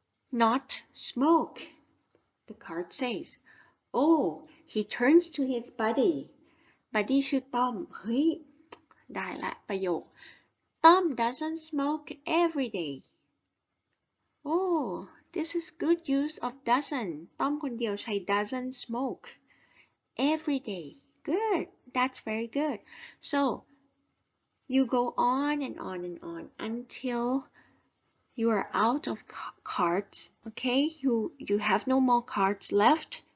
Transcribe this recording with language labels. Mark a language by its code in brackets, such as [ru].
[en] not smoke the card says oh he turns to his buddy buddy [th] ชื่อต้อมเฮ้ยได้ละประโยค [en] Tom doesn't smoke every day. Oh, this is good use of doesn't. [th] ต้อมคนเดียวใช้ [en] doesn't smoke every day. Good. That's very good. So, you go on and on and on until you are out of cards. Okay? You have no more cards left.